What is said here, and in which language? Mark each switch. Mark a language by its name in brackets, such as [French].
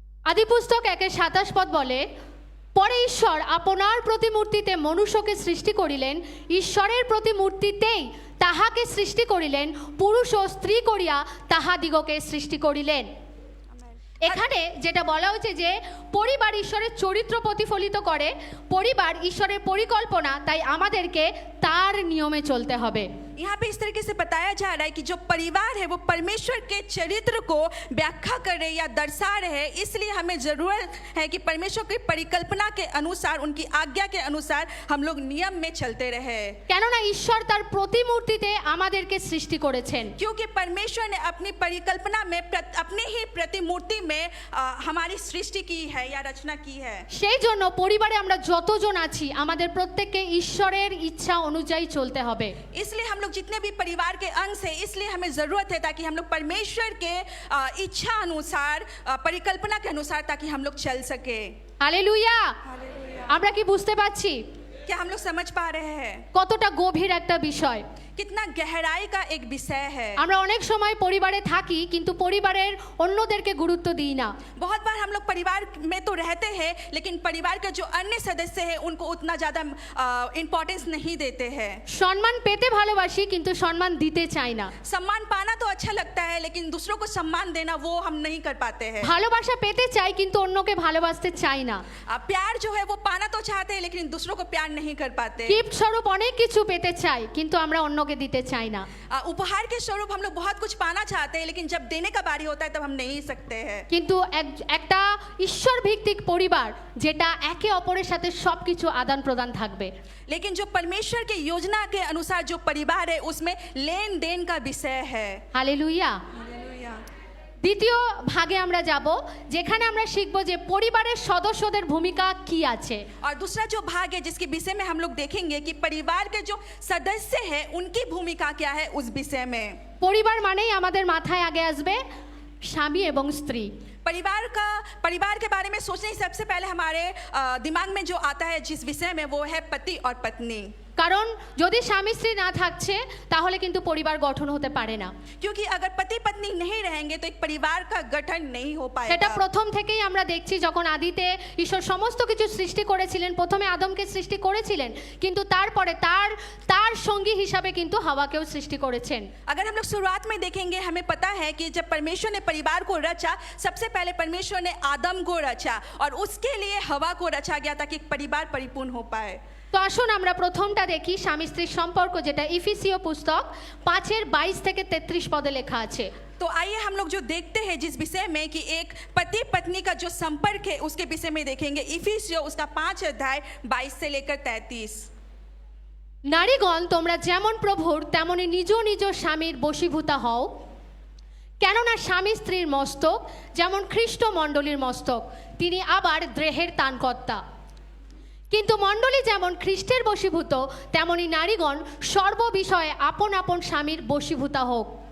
[Bangla] আদি পুস্তক 1:27 পদ বলে, পরে ঈশ্বর আপনার প্রতিমূর্তিতে মনুষ্যকে সৃষ্টি করিলেন, ঈশ্বরের প্রতিমূর্তিতেই তাহাকে সৃষ্টি করিলেন, পুরুষ ও স্ত্রী করিয়া তাহাদিগকে সৃষ্টি করিলেন। এখানে যেটা বলা হয়েছে যে পরিবার ঈশ্বরের চরিত্র প্রতিফলিত করে, পরিবার ঈশ্বরের পরিকল্পনা, তাই আমাদেরকে তার নিয়মে চলতে হবে। [Hindi] यहाँ पे इस तरीके से बताया जा रहा है कि जो परिवार है वो परमेश्वर के चरित्र को व्याख्या कर रहे या दर्शा रहे, इसलिए हमें जरूरत है कि परमेश्वर की परिकल्पना के अनुसार, उनकी आज्ञा के अनुसार हम लोग नियम में चलते रहे। [Bangla] কেননা ঈশ্বর তার প্রতিমূর্তিতে আমাদেরকে সৃষ্টি করেছেন, [Hindi] क्योंकि परमेश्वर ने अपनी परिकल्पना में अपने ही प्रतिमूर्ति में हमारी सृष्टि की है या रचना की है। [Bangla] সেই জন্য পরিবারে আমরা যতজন আছি আমাদের প্রত্যেককে ঈশ্বরের ইচ্ছা অনুযায়ী চলতে হবে। [Hindi] इसलिए हम लोग जितने भी परिवार के अंग हैं, इसलिए हमें जरूरत है ताकि हम लोग परमेश्वर के इच्छा अनुसार, परिकल्पना के अनुसार ताकि हम लोग चल सके। [Bangla] হালেলুয়া। আমরা কি বুঝতে পারছি [Hindi] क्या हम लोग समझ पा रहे हैं [Bangla] কতটা গভীর একটা বিষয়? [Hindi] कितना गहराई का एक विषय है। [Bangla] আমরা অনেক সময় পরিবারে থাকি কিন্তু পরিবারের অন্যদেরকে গুরুত্ব দিই না। [Hindi] बहुत बार हम लोग परिवार में तो रहते हैं लेकिन परिवार के जो अन्य सदस्य हैं उनको उतना ज़्यादा इम्पोर्टेंस नहीं देते हैं। [Bangla] সম্মান পেতে ভালোবাসি কিন্তু সম্মান দিতে চাই না। [Hindi] सम्मान पाना तो अच्छा लगता है लेकिन दूसरों को सम्मान देना वो हम नहीं कर पाते हैं। [Bangla] ভালোবাসা পেতে চাই কিন্তু অন্যকে ভালোবাসতে চাই না। [Hindi] प्यार जो है वो पाना तो चाहते हैं लेकिन दूसरों को प्यार नहीं कर पाते। [Bangla] গিফট স্বরূপ অনেক কিছু পেতে চাই কিন্তু আমরা অন্যকে দিতে চাই না। [Hindi] उपहार के स्वरूप हम लोग बहुत कुछ पाना चाहते हैं लेकिन जब देने का बारी होता है तब हम नहीं सकते हैं। [Bangla] কিন্তু একটা ঈশ্বর ভিত্তিক পরিবার যেটা একে অপরের সাথে সবকিছু আদান প্রদান থাকবে। [Hindi] लेकिन जो परमेश्वर के योजना के अनुसार जो परिवार है उसमें लेन देन का विषय है। [Bangla] হালেলুয়া। দ্বিতীয় ভাগে আমরা যাব যেখানে আমরা শিখব যে পরিবারের সদস্যদের ভূমিকা কি আছে। [Hindi] और दूसरा जो भाग है जिसके विषय में हम लोग देखेंगे कि परिवार के जो सदस्य हैं उनकी भूमिका क्या है उस विषय में। [Bangla] পরিবার মানেই আমাদের মাথায় আগে আসবে স্বামী এবং স্ত্রী। [Hindi] परिवार के बारे में सोचने ही सबसे पहले हमारे दिमाग में जो आता है जिस विषय में वो है पति और पत्नी। [Bangla] কারণ যদি স্বামী স্ত্রী না থাকছে তাহলে কিন্তু পরিবার গঠন হতে পারে না। [Hindi] क्योंकि अगर पति पत्नी नहीं रहेंगे तो एक परिवार का गठन नहीं हो पाएगा। [Bangla] এটা প্রথম থেকেই আমরা দেখছি যখন আদিতে ঈশ্বর সমস্ত কিছু সৃষ্টি করেছিলেন, প্রথমে আদমকে সৃষ্টি করেছিলেন কিন্তু তারপরে তার সঙ্গী হিসাবে কিন্তু হাওয়াকেও সৃষ্টি করেছেন। [Hindi] अगर हम लोग शुरुआत में देखेंगे हमें पता है कि जब परमेश्वर ने परिवार को रचा सबसे पहले परमेश्वर ने आदम को रचा और उसके लिए हवा को रचा गया ताकि एक परिवार परिपूर्ण हो पाए। [Bangla] তো আসুন আমরা প্রথমটা দেখি স্বামী স্ত্রীর সম্পর্ক, যেটা ইফিসীয় পুস্তক 5:22 থেকে 33 পদে লেখা আছে। [Hindi] तो आइए हम लोग जो देखते हैं जिस विषय में कि एक पति पत्नी का जो संपर्क है उसके विषय में देखेंगे। इफिसियों उसका 5 अध्याय 22 से लेकर 33। [Bangla] নারীগণ তোমরা যেমন প্রভুর তেমনি নিজ নিজ স্বামীর বশীভূতা হও, কেননা স্বামী স্ত্রীর মস্তক, যেমন খ্রিস্ট মণ্ডলীর মস্তক, তিনি আবার দেহের তানকর্তা। কিন্তু মণ্ডলী যেমন খ্রিস্টের বশীভূত, তেমনি নারীগণ সর্ব বিষয়ে আপন আপন স্বামীর বশীভূতা হোক।